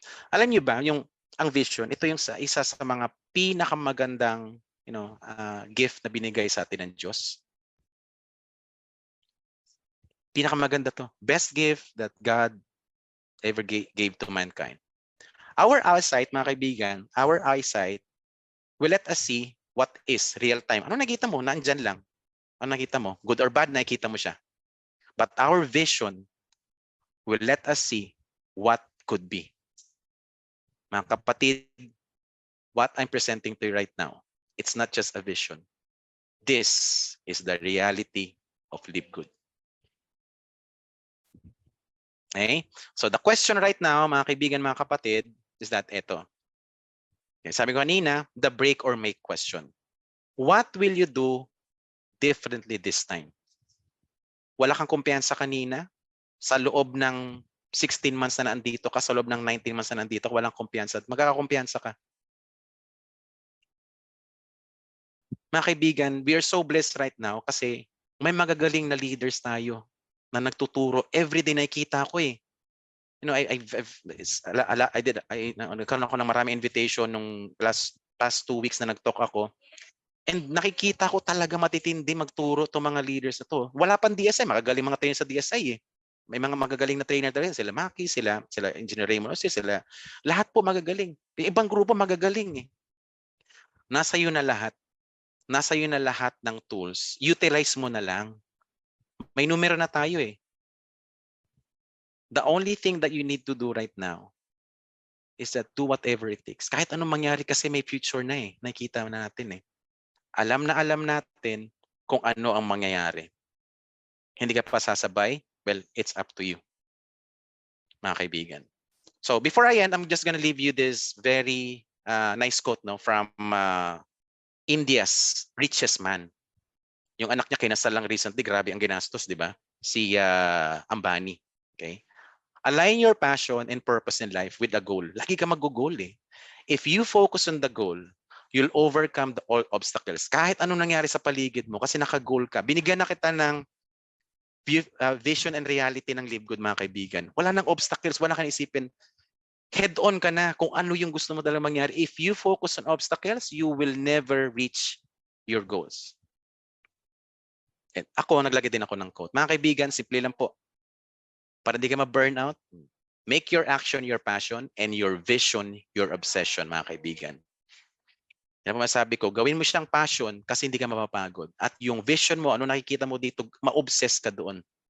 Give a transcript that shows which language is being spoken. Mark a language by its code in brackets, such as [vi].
[tl] Alam niyo ba, ang vision, ito yung isa sa mga pinakamagandang gift na binigay sa atin ng Diyos. Pinakamaganda to. [en] Best gift that God ever gave to mankind. Our eyesight, [tl] mga kaibigan, [en] our eyesight will let us see what is real time. Ano nakita mo? Nandyan lang. Ano nakita mo? Good or bad, nakita mo siya. But our vision will let us see what could be. [tl] Mga kapatid, [en] what I'm presenting to you right now, it's not just a vision. This is the reality of Live Good. Okay? So the question right now, [tl] mga kaibigan, mga kapatid, [en] is that [tl] ito. [en] Okay, [tl] sabi ko kanina, [en] the break or make question. What will you do differently this time? [tl] Wala kang kumpiyansa kanina? Sa loob ng 16 months na nandito ka, sa loob ng 19 months na nandito ka, walang kumpiyansa. Magkakakumpiyansa ka. Mga kaibigan, [en] we are so blessed right now [tl] kasi may magagaling na leaders tayo na nagtuturo. Everyday nakikita ko eh. Nagkaroon ako ng maraming invitation nung past 2 weeks na nag-talk ako. And nakikita ko talaga matitindi magturo to mga leaders na to. Wala pang DSI, magagaling mga trainer sa DSI eh. May mga magagaling na trainer talaga, sila Maki, sila Engineer Raymond, sila lahat po magagaling. Yung ibang grupo magagaling eh. Nasa iyo na lahat. Nasa iyo na lahat ng tools. Utilize mo na lang. May numero na tayo eh. [en] The only thing that you need to do right now is that do whatever it takes. [tl] Kahit anong mangyari kasi may future na eh. Nakikita na natin eh. Alam natin kung ano ang mangyayari. Hindi ka pa sasabay? [en] Well, it's up to you, [tl] mga kaibigan. [en] So before I end, I'm just gonna leave you this very nice quote from India's richest man. [tl] Yung anak niya kinasal lang recently, grabe ang ginastos, di ba? Si Ambani. Okay? [en] Align your passion and purpose in life with a goal. [tl] Lagi ka mag-goal eh. [en] If you focus on the goal, you'll overcome all obstacles. [tl] Kahit anong nangyari sa paligid mo kasi naka-goal ka. Binigyan na kita ng vision and reality ng Live Good, mga kaibigan. Wala nang obstacles, wala kang isipin. Head-on ka na kung ano yung gusto mo talagang mangyari. [en] If you focus on obstacles, you will never reach your goals. [tl] And naglagay din ako ng quote. Mga kaibigan, simple lang po. Para di ka ma-burn out, [en] make your action your passion and your vision your obsession, mga kaibigan. [tl] Yan po masabi ko, gawin mo siyang passion kasi hindi ka mapapagod. At yung vision mo, ano nakikita mo dito, ma-obsess ka doon.